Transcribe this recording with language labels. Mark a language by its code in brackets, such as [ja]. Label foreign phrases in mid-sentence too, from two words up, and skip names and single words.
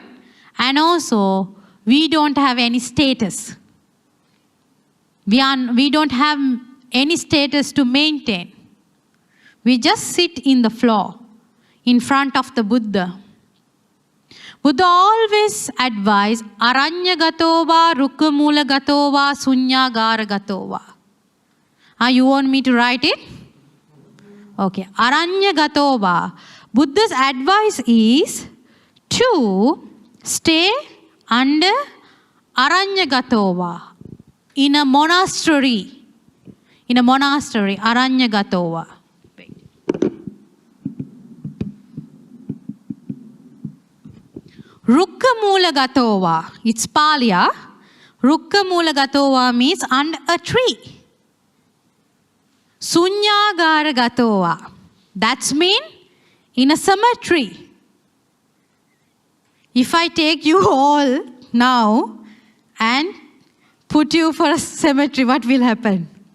[en] And also, we don't have any status. We don't have any status to maintain. We just sit in the floor in front of the Buddha. Buddha always advised, [pi] aranya gatova, rukka mula gatova, sunyagara gatova. [en] You want me to write it? Okay. [pi] Aranya gatova. [en] Buddha's advice is to stay under [pi] aranya gatova. [en] In a monastery. [pi] Aranya gatova. Rukka mula gatova. [en] It's Pali. [pi] Rukka mula gatova means under a tree. Sunyagara gatova. [en] That's mean in a cemetery. If I take you all now and put you for a cemetery, what will happen?